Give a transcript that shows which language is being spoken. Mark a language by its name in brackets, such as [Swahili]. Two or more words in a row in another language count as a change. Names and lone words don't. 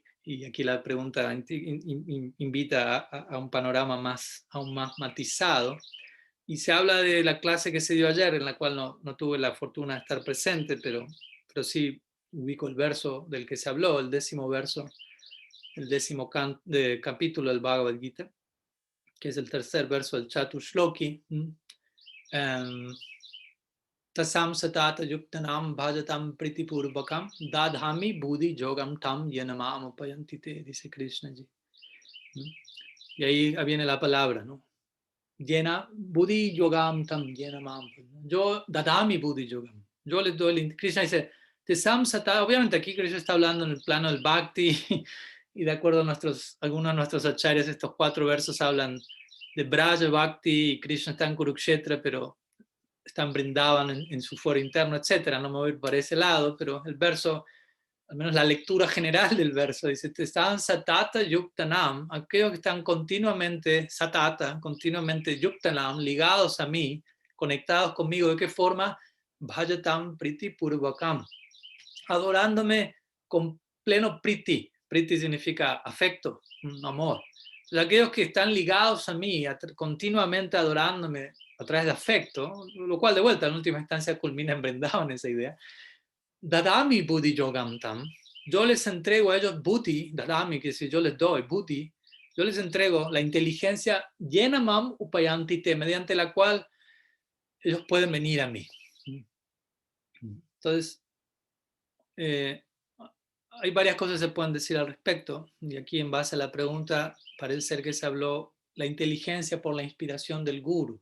[Spanish] Y aquí la pregunta invita a un panorama aún más matizado. Y se habla de la clase que se dio ayer, en la cual no tuve la fortuna de estar presente, pero sí ubico el verso del que se habló, el 10º verso, el 10º capítulo del Bhagavad Gita, que es el tercer verso del Chatushloki. [Sanskrit] तासां सतत युक्तानां भजतां प्रीतिपूर्वकम् ददामि बुद्धि योगं तं येनमाम् उपयान्तिते, [Spanish] dice Krishna ji. Y ahí viene la palabra, ¿no? [Sanskrit] येन बुद्धि योगं तं येनमाम्. Yo ददामि बुद्धि योगं. [Spanish] Yo les doy, Krishna dice, [Sanskrit] तासां सतत, [Spanish] obviamente aquí Krishna está hablando en el plano del bhakti y de acuerdo a algunos de nuestros acharyas, estos 4 versos hablan de Braja Bhakti y Krishna está en Kurukshetra, pero están brindaban en su foro interno, etcétera. No me voy por ese lado, pero el verso, al menos la lectura general del verso, dice, están [Sanskrit] सतत युक्तानां, [Spanish] aquellos que están continuamente satata, continuamente yuktanam, ligados a mí, conectados conmigo. ¿De qué forma? [Sanskrit] भजतां प्रीति पूर्वकम्, [Spanish] adorándome con pleno priti. Priti significa afecto, amor. Entonces, aquellos que están ligados a mí, continuamente adorándome a través de afecto, lo cual de vuelta en última instancia culmina en Vrindavan esa idea. [Sanskrit] ददामि बुद्धि योगं तं. [Spanish] Yo les entrego a ellos buddhi, dadami, que si yo les doy buddhi, yo les entrego la inteligencia [Sanskrit] येनमाम् उपयान्तिते, [Spanish] mediante la cual ellos pueden venir a mí. Entonces, eh, hay varias cosas que se pueden decir al respecto, y aquí en base a la pregunta parece ser que se habló la inteligencia por la inspiración del guru.